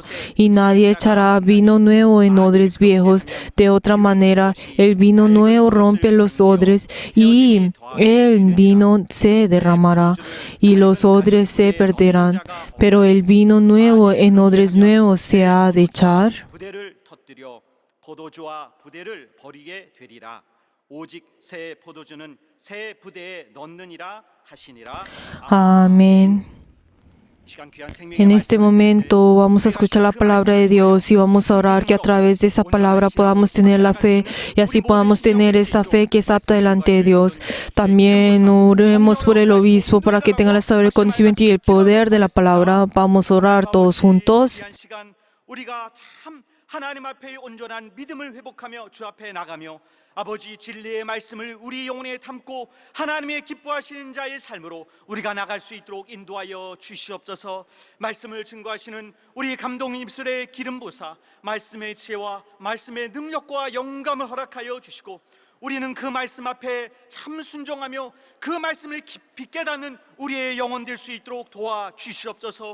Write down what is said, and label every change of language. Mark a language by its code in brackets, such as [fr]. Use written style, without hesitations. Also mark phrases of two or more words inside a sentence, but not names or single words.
[es] Y nadie echará vino nuevo en odres viejos. De otra manera, el vino nuevo rompe los odres y el vino se derramará y los odres se perderán. Pero el vino nuevo en odres nuevos se ha de echar. [ko] 부대를 터뜨려 포도주와 부대를 버리게 되리라. 오직 새 포도주는 새 부대에 넣느니라 하시니라. [es] Amén. En este momento vamos a escuchar la palabra de Dios y vamos a orar que a través de esa palabra podamos tener la fe y así podamos tener esa fe que es apta delante de Dios. También oremos por el obispo para que tenga la sabiduría, el conocimiento y el poder de la palabra. Vamos a orar todos juntos. [ko] 우리가 참 하나님 앞에 온전한 믿음을 회복하며 주 앞에 나가며 아버지 진리의 말씀을 우리 영혼에 담고 하나님의 기뻐하시는 자의 삶으로 우리가 나갈 수 있도록 인도하여 주시옵소서. 말씀을 증거하시는 우리 감동 입술의 기름 부사 말씀의 지혜와 말씀의 능력과 영감을 허락하여 주시고 우리는 그 말씀 앞에 참 순종하며 그 말씀을 깊이 깨닫는 우리의 영혼 될 수 있도록 도와주시옵소서.